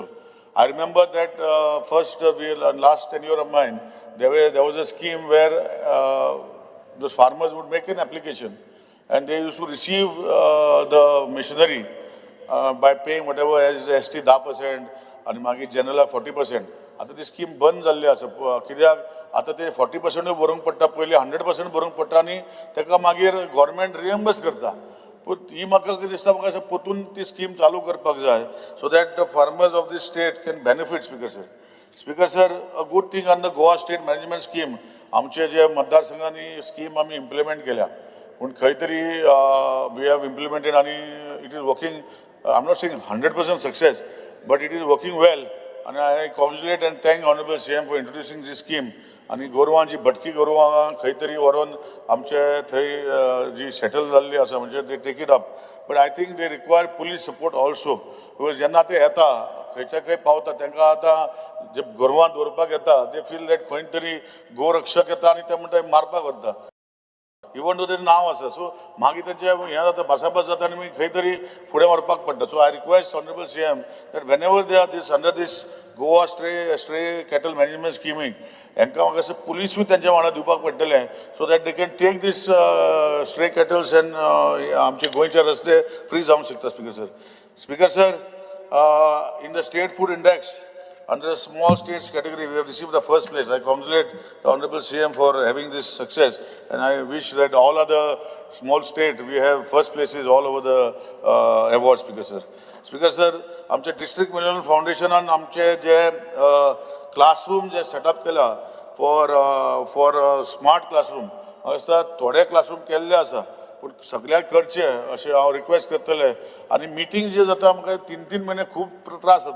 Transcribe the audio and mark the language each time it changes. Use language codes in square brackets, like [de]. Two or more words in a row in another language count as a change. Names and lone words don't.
[en] I remember that last tenure of mine, there was a scheme where those farmers would make an application and they used to receive the machinery by paying whatever as ST 10% and Magi General 40%. [kok] आतां ती स्कीम बंद जाल्ली आसा कित्याक आतां ते 40% भरूंक पडटा, पयलीं 100% भरूंक पडटा आनी ताका मागीर गव्हर्मेंट रिएम्बर्स करता. पूण ही म्हाका कितें दिसता, म्हाका अशें परतून ती स्कीम चालू करपाक जाय [en] so that the farmers of this state can benefit. Speaker sir, Speaker sir, a good thing on the Goa State Management Scheme, [kok] आमचे जे मतदारसंघांनी स्कीम आमी इम्प्लिमेंट केल्या, पूण खंय तरी [en] we have implemented आनी it is working. I am not saying 100% success, but it is working well. आनी I congratulate and thank Honourable CM for introducing this scheme. [kok] आनी गोरवां जी भटकी गोरवां खंय तरी व्हरून आमचे थंय जी सेटल जाल्ली आसा, म्हणजे [en] they take it up. But I think they require police support also, because [kok] जेन्ना ते येता खंयच्या खंय पावता तांकां आतां जे गोरवां दवरपाक येता [en] they feel that [kok] खंय तरी गोरक्षक येता आनी ते म्हणटा मारपाक व्हरता, [en] even though [kok] तें नांव आसा. सो मागीर तेंचें हें जाता, भासाभास जाता आनी मागीर खंय तरी फुडें व्हरपाक पडटा. [en] So I request Honourable CM that whenever they are this under this Goa Stray Cattle Management scheme [kok] हांकां म्हाका असं पुलिसूय तेंच्या वांगडा दिवपाक पडटलें [en] so that they can take these stray cattles and [kok] आमचे गोंयचे रस्ते फ्री जावंक शकता. [en] Speaker sir, Speaker sir, in the state food index, under the small states category, we have received the first place. I congratulate the Honorable CM for having this success, and I wish that all other small states, we have first places all over the awards, Speaker sir. Speaker sir, [kok] आमचे डिस्ट्रिक्ट मिलेनियम फाउंडेशनान आमचे जे क्लासरूम जे सेटअप केला [en] for smart classroom, [kok] असा थोडे क्लासरूम केल्ले आसा, पूण सगळ्यांक करचे अशें हांव रिक्वेस्ट करतले. आनी मिटींग जे जाता म्हाका 3-3 म्हयने खूब त्रास जाता.